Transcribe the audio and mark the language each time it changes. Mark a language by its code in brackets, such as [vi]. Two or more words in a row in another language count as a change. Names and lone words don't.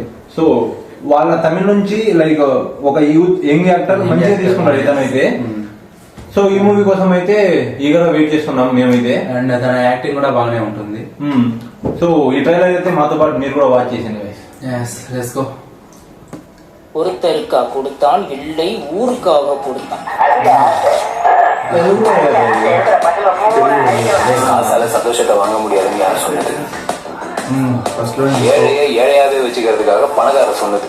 [te] సో వాళ్ళ తమిళ నుంచి లైక్ ఒక [en] young actor [te] మంచిగా తీసుకున్నాడు ఇతను అయితే. సో ఈ మూవీ కోసం అయితే ఈగర్గా వెయిట్ చేస్తున్నాం మేమైతే. అండ్ తన యాక్టింగ్ కూడా బాగానే ఉంటుంది. సో ఈ ట్రైలర్ అయితే మాతో పాటు మీరు కూడా వాచ్ చేసింది. [en] Let's go. [ta] ஒருத்தருக்கா கொடுத்தான் இல்லை ஊருக்காக கொடுத்தான். ஆசால சந்தோஷத்தை வாங்க முடியாதுன்னு யார் சொன்னது? ஏழையை ஏழையாவே வச்சுக்கிறதுக்காக பணக்கார சொன்னது.